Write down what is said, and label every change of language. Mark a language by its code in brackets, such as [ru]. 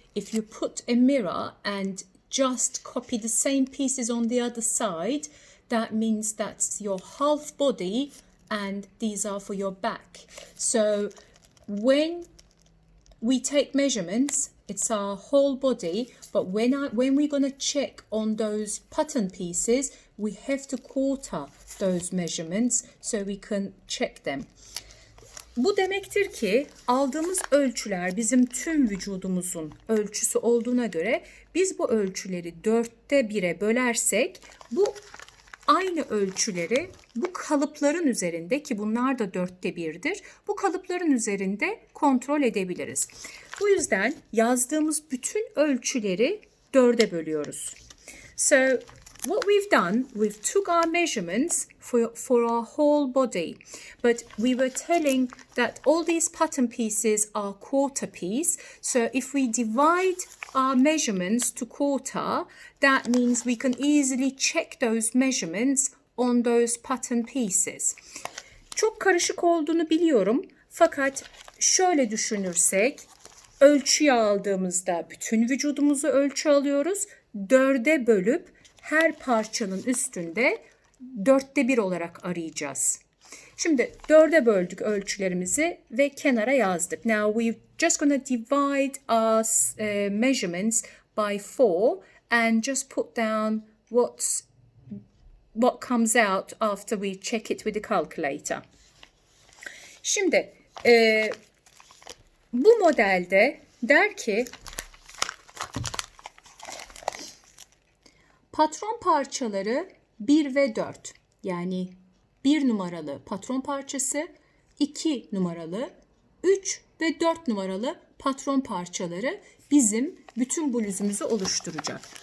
[en] If you put a mirror and just copy the same pieces on the other side, that means that's your half body and these are for your back. So when we take measurements, it's our whole body, but when we're going to check on those pattern pieces, we have to quarter those measurements so we can check them. [tr] Bu demektir ki aldığımız ölçüler bizim tüm vücudumuzun ölçüsü olduğuna göre biz bu ölçüleri 1/4'e bölersek bu aynı ölçüleri bu kalıpların üzerinde, ki bunlar da 1/4'dir, bu kalıpların üzerinde kontrol edebiliriz. Bu yüzden yazdığımız bütün ölçüleri 4'e bölüyoruz. [en] So what we've done, we've took our measurements for our whole body, but we were telling that all these pattern pieces are quarter piece. So if we divide our measurements to quarter, that means we can easily check those measurements on those pattern pieces. [tr] Çok karışık olduğunu biliyorum, fakat şöyle düşünürsek, ölçüyü aldığımızda bütün vücudumuzu ölçü alıyoruz, 4'e bölüp her parçanın üstünde 1/4 olarak arayacağız. Şimdi 4'e böldük ölçülerimizi ve kenara yazdık. [en] Now we're just gonna divide our measurements by 4 and just put down what comes out after we check it with the calculator. [tr] Şimdi bu modelde der ki patron parçaları 1 ve 4, yani 1 numaralı patron parçası, 2 numaralı, 3 ve 4 numaralı patron parçaları bizim bütün bluzumuzu oluşturacak.